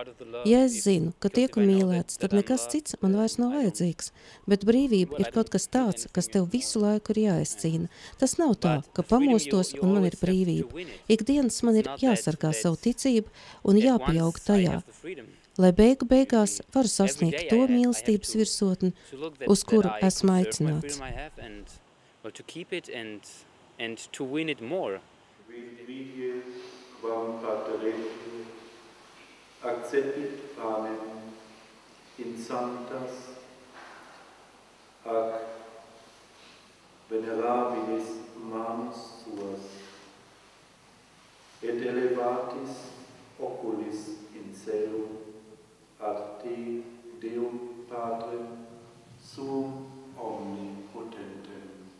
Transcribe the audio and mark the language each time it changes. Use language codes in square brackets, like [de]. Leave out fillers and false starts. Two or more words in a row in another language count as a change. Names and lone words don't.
[lv] Ja es zinu, ka tieku mīlēts, tad nekas cits man vairs nav vajadzīgs, bet brīvība ir kaut kas tāds, kas tev visu laiku ir jāizcīna. Tas nav tā, ka pamostos un man ir brīvība. Ikdienas man ir jāsargā savu ticību un jāpieaug tajā, lai beigās varu sasniegt to mīlestības virsotni, uz kuru esmu aicināts. [la] Quam paterenti, accepit panem in sanctas ac venerabilis manus suas, et elevatis oculis in celum ad te Deum Patrem suum omnipotentem.